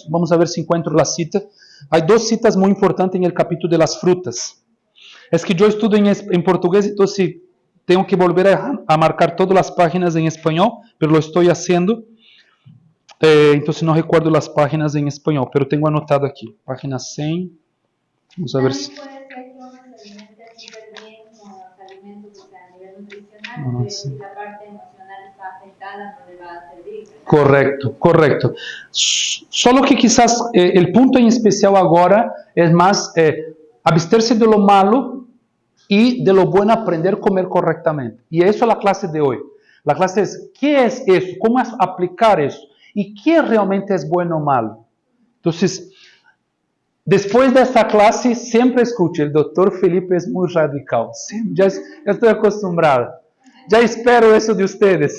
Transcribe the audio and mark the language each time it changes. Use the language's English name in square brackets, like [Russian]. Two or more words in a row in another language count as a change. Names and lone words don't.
[Portuguese] Vamos ver se encontro a cita. Há duas citas muito importantes no capítulo [Spanish] de las frutas. [Portuguese] É que eu estudo em português, então tenho que [Spanish] volver a [Portuguese] marcar todas as páginas em espanhol, mas lo estou fazendo. Então não recordo as páginas em espanhol, mas tenho anotado aqui. Página 100. Vamos ver se... [Spanish] Puede ser que uno se alimente súper bien con los alimentos, o sea, a nivel nutricional, pero sí. si la parte emocional está afectada, no le va a servir. [Portuguese] Correto, correto. Só que quizás o ponto em especial agora é mais abster-se [Spanish] de lo malo [Portuguese] e [Spanish] de lo bueno [Portuguese] aprender a comer corretamente. E isso é a classe de hoje. [Spanish] La clase es, ¿qué es eso? ¿Cómo es aplicar eso? ¿Y qué realmente es bueno o malo? Entonces, después de esta clase, siempre escuche, el doctor Felipe es muy radical. Ya estoy acostumbrado. Ya espero eso de ustedes.